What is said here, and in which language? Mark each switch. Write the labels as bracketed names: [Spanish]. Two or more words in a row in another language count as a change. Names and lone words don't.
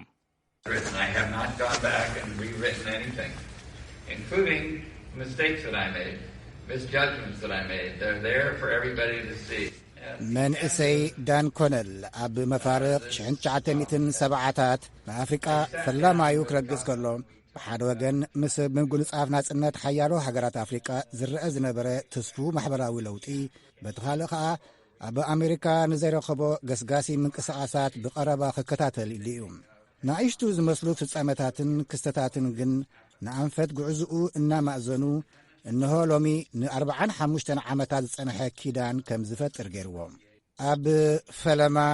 [English] I have not gone back and rewritten anything, including mistakes that I made, misjudgments that I made. They're there for everybody to see. [Tigrinya] መንእሰይ ዳን ኮነል ኣብ መፋርቕ 1970ታት ንኣፍሪቃ ፈላማዩ ክረግጽ ከሎ ብሓደ ወገን ምስ ምንጉንጻፍ ናጽነት ሓያሎ ሃገራት ኣፍሪቃ ዝርአ ዝነበረ ተስፉ ማሕበራዊ ለውጢ በቲ ካልእ ኸዓ ኣብ ኣሜሪካ ንዘይረኸቦ ገስጋሲ ምንቅስቓሳት ብቐረባ ክከታተል ኢሉ እዩ ንኣሽቱ ዝመስሉ ፍጻመታትን ክስተታትን ግን ንኣንፈት ጉዕዝኡ እናማእዘኑ እንሆ ሎሚ ን45 ዓመታት ዝጸንሐ ኪዳን ከም ዝፈጥር ገይርዎም ኣብ ፈለማ